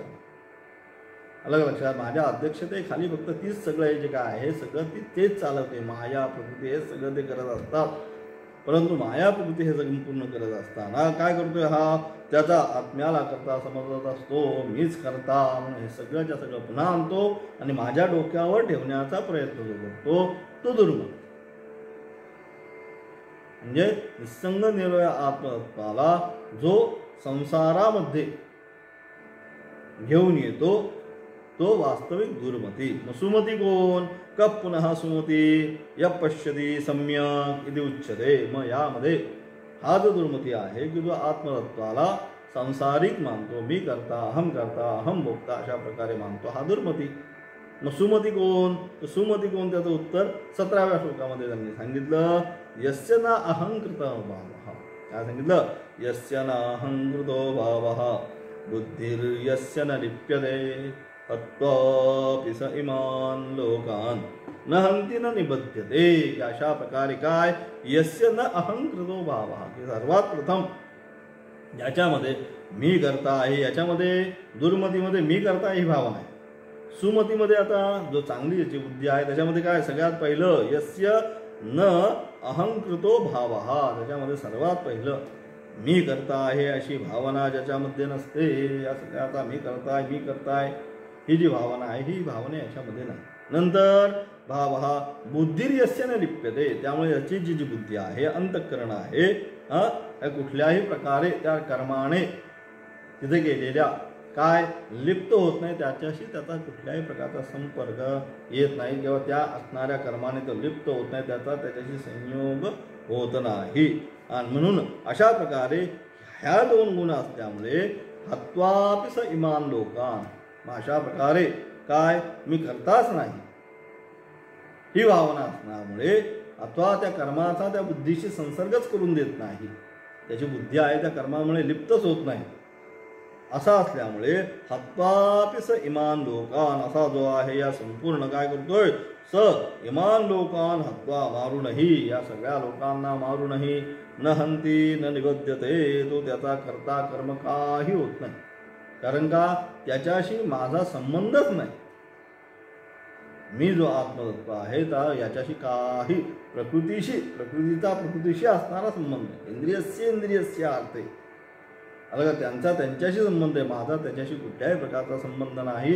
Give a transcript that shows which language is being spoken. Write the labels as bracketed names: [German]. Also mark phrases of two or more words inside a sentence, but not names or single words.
[Marathi] अलग लक्षात, माझ्या अध्यक्षतेखाली फक्त तीच सगळं जे काय आहे सगळं तेच चालवते, माया प्रकृती हे सगळं ते करत असतात, परंतु माया प्रकृती हे संपूर्ण करत असताना काय करतोय हा त्याचा आत्म्याला करता समजत असतो, मीच करता म्हणून हे सगळंच्या सगळं पुन्हा आणतो आणि माझ्या डोक्यावर ठेवण्याचा प्रयत्न करतो, तो दुर्मत. म्हणजे निसंग निर्वय आत्मतत्वाला जो संसारामध्ये घेऊन येतो तो वास्तविक दुर्मती. सुमती कोण, [Sanskrit] कप पुन्हा सुमती य पश्यती सम्यक इति उच्यते. [Marathi] मग यामध्ये हा जो दुर्मती आहे की जो आत्मतत्वाला संसारिक मानतो, मी करता, [Sanskrit] अहम भोगता [Marathi] अशा प्रकारे मानतो, हा दुर्मती. मग सुमती कोण? तर सुमती कोण? त्याचं उत्तर 17व्या श्लोकामध्ये त्यांनी सांगितलं. [Sanskrit] यस्य न अहंकृत भावः. [Marathi] काय सांगितलं? [Sanskrit] यस्य न अहंकृतो भावः बुद्धिर्यस्य न लिप्यते हत्वापि स इमान लोकान न हंती न निबध्यते. [Marathi] अशा प्रकारे काय? [Sanskrit] यस्य न अहंकृतो भावः, [Marathi] की सर्वात प्रथम याच्यामध्ये मी करता आहे, याच्यामध्ये दुर्मतीमध्ये मी करता ही भावना आहे. सुमतीमध्ये आता जो चांगली याची बुद्धी आहे त्याच्यामध्ये काय? सगळ्यात पहिलं [Sanskrit] यस्य न अहंकृतो भावः, [Marathi] त्याच्यामध्ये सर्वात पहिलं मी करता आहे अशी भावना ज्याच्यामध्ये नसते. या सगळ्याचा मी करताय ही जी भावना आहे ही भावना याच्यामध्ये नाही. [Sanskrit] नंतर भावः बुद्धिर्यस्य न लिप्यते, [Marathi] त्यामुळे याची जी बुद्धी आहे, अंतःकरण आहे, कुठल्याही प्रकारे त्या कर्माने तिथे गेलेल्या काय लिप्त होत नाही, त्याच्याशी त्याचा कुठल्याही प्रकारचा संपर्क येत नाही, किंवा त्या असणाऱ्या कर्माने तो लिप्त होत नाही, त्याच्याशी संयोग होत नाही. आणि म्हणून अशा प्रकारे ह्या दोन गुण असल्यामुळे [Sanskrit] हत्वापि स इमान लोकान, [Marathi] अशा प्रकारे काय? मी करताच नाही ही भावना असण्यामुळे अथवा त्या कर्माचा त्या बुद्धीशी संसर्गच करून देत नाही, त्याची बुद्धी आहे त्या कर्मामुळे लिप्तच होत नाही, असा असल्यामुळे [Sanskrit] हत्वापि स इमान लोकान, [Marathi] असा जो आहे या संपूर्ण काय करतोय? [Sanskrit] स इमान लोकान हत्वा, [Marathi] मारूनही, या सगळ्या लोकांना मारूनही, [Sanskrit] न हंती न निबध्यते, [Marathi] तो त्याचा करता कर्म काही होत नाही. कारण का? त्याच्याशी माझा संबंधच नाही. मी जो आत्मतत्व आहे तर याच्याशी काही प्रकृतीशी असणारा संबंध, [Sanskrit] इंद्रियस्य अर्थे, [Marathi] अलग त्यांच्याशी संबंध आहे, माझा त्याच्याशी कुठल्याही प्रकारचा संबंध नाही.